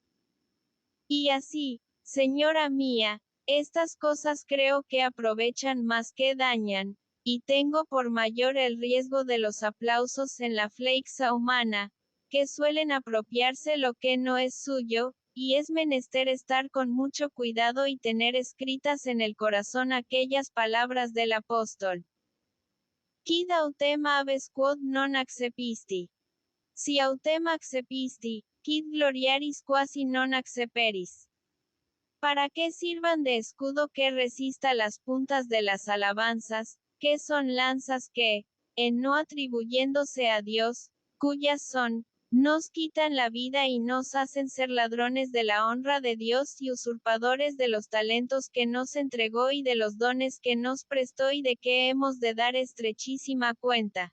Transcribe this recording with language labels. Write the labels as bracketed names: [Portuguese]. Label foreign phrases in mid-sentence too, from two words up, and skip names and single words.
[Spanish] Y así, señora mía, estas cosas creo que aprovechan más que dañan, y tengo por mayor el riesgo de los aplausos en la flexa humana, que suelen apropiarse lo que no es suyo, y es menester estar con mucho cuidado y tener escritas en el corazón aquellas palabras del apóstol: [Latin] Quid autem habes quod non accepisti. Si autem accepisti, quid gloriaris quasi non acceperis. [Spanish] Para que sirvan de escudo que resista las puntas de las alabanzas, que son lanzas que, en no atribuyéndose a Dios, cuyas son, nos quitan la vida y nos hacen ser ladrones de la honra de Dios y usurpadores de los talentos que nos entregó y de los dones que nos prestó y de que hemos de dar estrechísima cuenta.